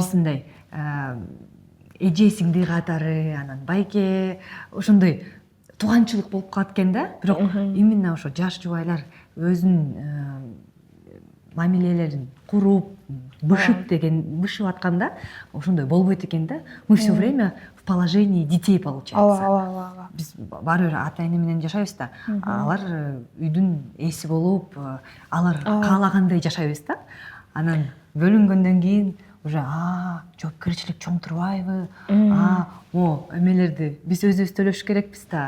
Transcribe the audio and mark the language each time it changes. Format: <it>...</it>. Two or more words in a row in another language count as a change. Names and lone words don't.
<ky>Биз мындай эже сиңди катары, анан байке ошондой тууганчылык болуп калат экен да. Бирок именно ошо жаш жубайлар өзүнүн мамилелерин куруп, бышып атканда ошондой болбойт экен да.</ky> <ru>Мы все время в положении детей получается.</ru> <ky>Ооба. Биз баары бир ата эне менен жашайбыз да. Алар үйдүн ээси болуп, алар каалагандай жашайбыз да. Анан бөлүнгөндөн кийин уже жоопкерчилик чоң турбайбы? Эмелерди биз өзүбүз төлөш керекпиз да.</ky>